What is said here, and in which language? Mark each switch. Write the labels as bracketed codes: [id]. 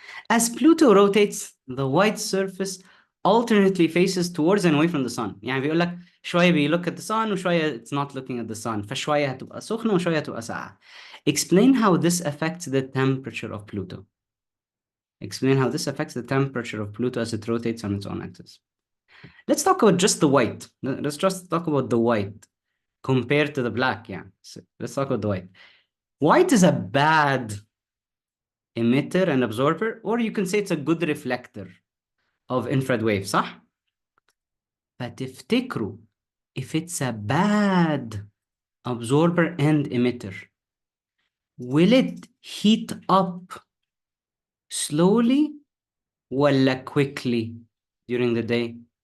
[en] As Pluto rotates, the white surface alternately faces towards and away from the sun. [ar] يعني بيقول لك شوية [en] look at the sun [ar] وشوية [en] it's not looking at the sun. [ar] فشوية هتبقى سخنة وشوية هتبقى ساقعة. [en] Explain how this affects the temperature of Pluto. Explain how this affects the temperature of Pluto as it rotates on its own axis. Let's talk about just the white. Let's just talk about the white compared to the black. Yeah. So let's talk about the white. White is a bad emitter and absorber, or you can say it's a good reflector of infrared waves, [ar] صح؟ فتفتكروا [en] if it's a bad absorber and emitter, will it heat up slowly [ar] ولا [en] quickly during the day?